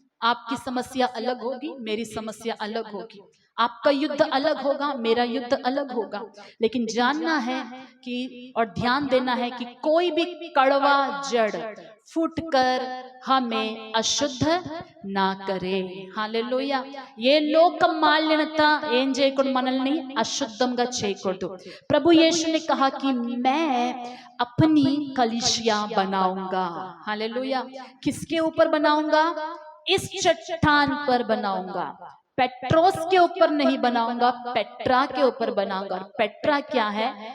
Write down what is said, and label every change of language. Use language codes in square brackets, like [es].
[hi] आपकी समस्या अलग होगी, मेरी समस्या अलग होगी, आपका युद्ध अलग होगा, मेरा युद्ध अलग होगा। लेकिन जानना है कि और ध्यान देना है कि कोई भी कड़वा जड़ फूटकर हमें अशुद्ध ना करे। हालेलुया। ये लोक मालिन्यता [te] ఏం చేయకూడదు, మనల్ని అశుద్ధంగా చేయకూడదు। [hi] प्रभु यीशु ने कहा कि मैं अपनी कलीसिया बनाऊंगा। हालेलुया। किसके ऊपर बनाऊंगा? इस चट्टान पर बनाऊंगा। पेट्रोस के ऊपर नहीं बनाऊंगा, पेट्रा के ऊपर बनाऊंगा। और पेट्रा क्या है?